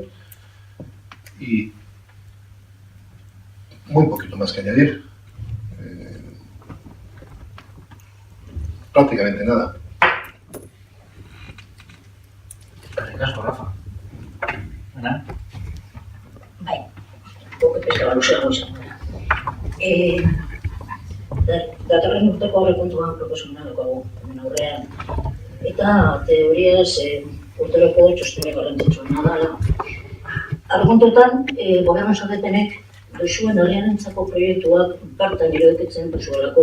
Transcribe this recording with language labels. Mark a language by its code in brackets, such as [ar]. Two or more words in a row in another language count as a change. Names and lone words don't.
[es] Y muy poquito más que añadir. Prácticamente nada. Gracias, Rafa. Ana? [eu] Bai, guk pixka luzeago izango da. Datorren urteko aurrekontuan proposamena daukagu hemen aurrean. Eta teoriaz urteroko txostene garrantzitsuena dela. Aurrekontuetan, gobernu zaretenek duzuen herriarentzako proiektuak partan irekitzen duzuelako.